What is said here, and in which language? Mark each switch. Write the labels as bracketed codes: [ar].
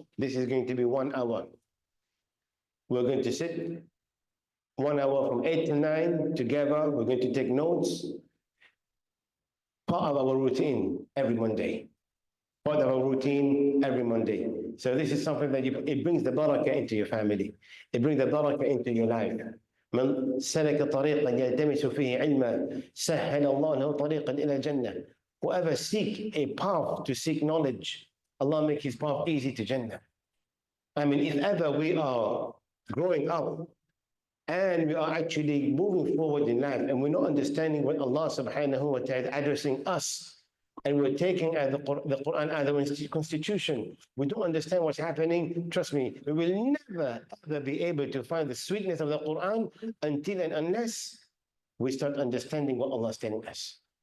[en] This is going to be 1 hour. We're going to sit 1 hour from 8 to 9 together. We're going to take notes. Part of our routine every Monday. Part of our routine every Monday. So this is something that it brings the barakah into your family. It brings the barakah into your life. [ar] من سلك طريقا يلتمس فيه علما سهل الله له طريقا إلى الجنة. [en] Whoever seek a path to seek knowledge, Allah make his path easy to Jannah. I mean, if ever we are growing up and we are actually moving forward in life and we're not understanding what Allah subhanahu wa ta'ala is addressing us, and we're taking the Quran as a constitution, we don't understand what's happening, trust me, we will never ever be able to find the sweetness of the Quran until and unless we start understanding what Allah is telling us.